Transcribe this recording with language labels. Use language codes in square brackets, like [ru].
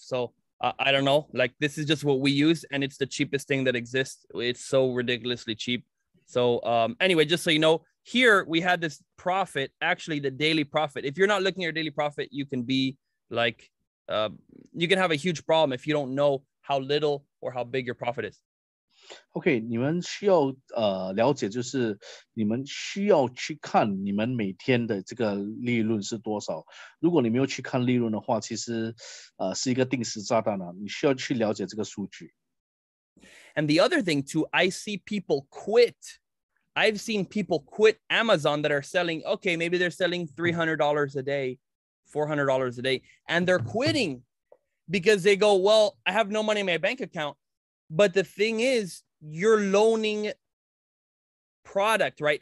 [en] So I don't know, like this is just what we use, and it's the cheapest thing that exists. It's so ridiculously cheap. So anyway, just so you know, here we had this profit, actually the daily profit. If you're not looking at your daily profit, you can be like, you can have a huge problem if you don't know how little or how big your profit is. [zh] OK， 你们需要了解，就是你们需要去看你们每天的这个利润是多少。如果你没有去看利润的话，其实是一个定时炸弹啊！你需要去了解这个数据。 [en] And the other thing too, I see people quit. I've seen people quit Amazon that are selling, okay, maybe they're selling $300 a day, $400 a day, and they're quitting because they go, well, I have no money in my bank account. But the thing is, you're loaning product, right?